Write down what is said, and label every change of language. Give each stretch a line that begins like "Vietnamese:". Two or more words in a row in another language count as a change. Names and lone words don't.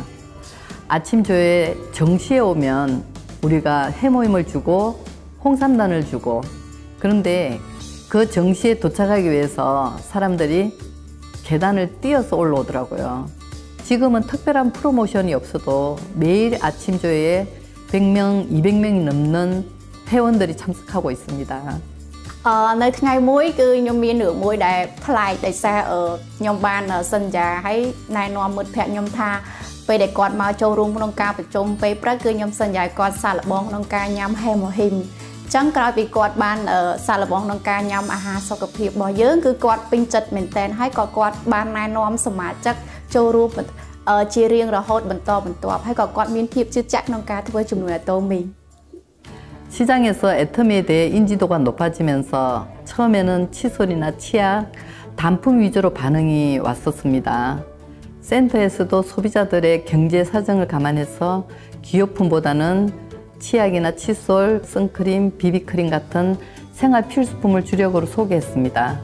Korean: 아침조회 정시에 오면 우리가 해모임을 주고 홍삼단을 주고 그런데 그 정시에 도착하기 위해서 사람들이 계단을 뛰어서 올라오더라고요. 지금은 특별한 프로모션이 없어도 매일 아침조회에 100명, 200명이 넘는 회원들이 참석하고 있습니다.
Khmer: នៅថ្ងៃមួយគឺខ្ញុំមានរឿងមួយដែលប្លែកដោយសារខ្ញុំបានសន្យាឲ្យណែនាំមិត្តភ័ក្ដិខ្ញុំថាពេលដែលគាត់មកចូលរួមក្នុងការប្រជុំពេលព្រឹកគឺខ្ញុំសន្យាឲ្យគាត់សាកល្បងក្នុងការញ៉ាំហេម៉ូហ៊ីមអញ្ចឹងក្រោយពីគាត់បានសាកល្បងក្នុងការញ៉ាំអាហារសុខភាពរបស់យើងគឺគាត់ពេញចិត្តមែនទែនហើយក៏គាត់បានណែនាំសមាជិកចូលរួមជារៀងរហូតបន្តបន្ទាប់ហើយក៏គាត់មានភាពជឿជាក់ក្នុងការធ្វើជំនួយអាតូមី
Korean: 시장에서 애터미에 대해 인지도가 높아지면서 처음에는 칫솔이나 치약, 단품 위주로 반응이 왔었습니다. 센터에서도 소비자들의 경제 사정을 감안해서 기호품보다는 치약이나 칫솔, 선크림, 비비크림 같은 생활 필수품을 주력으로 소개했습니다.